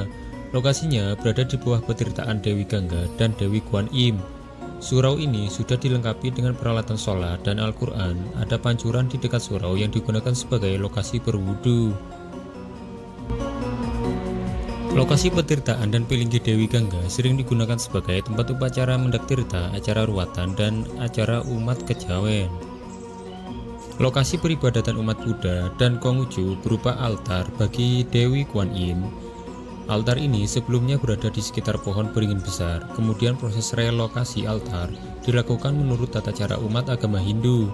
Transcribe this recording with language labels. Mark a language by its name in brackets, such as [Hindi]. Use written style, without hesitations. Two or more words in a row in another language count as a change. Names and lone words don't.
[Indonesian] Lokasinya berada di bawah petirtaan Dewi Gangga dan Dewi Guan Im. Surau ini sudah dilengkapi dengan peralatan sholat dan Al-Quran. Ada pancuran di dekat surau yang digunakan sebagai lokasi berwudu. Lokasi petirtaan dan Palinggih Dewi Gangga sering digunakan sebagai tempat upacara mendak tirta, acara ruatan, dan acara umat kejawen. Lokasi peribadatan umat Buddha dan Konghucu berupa altar bagi Dewi Guan Yin. Altar ini sebelumnya berada di sekitar pohon beringin besar, kemudian proses relokasi altar dilakukan menurut tata cara umat agama Hindu.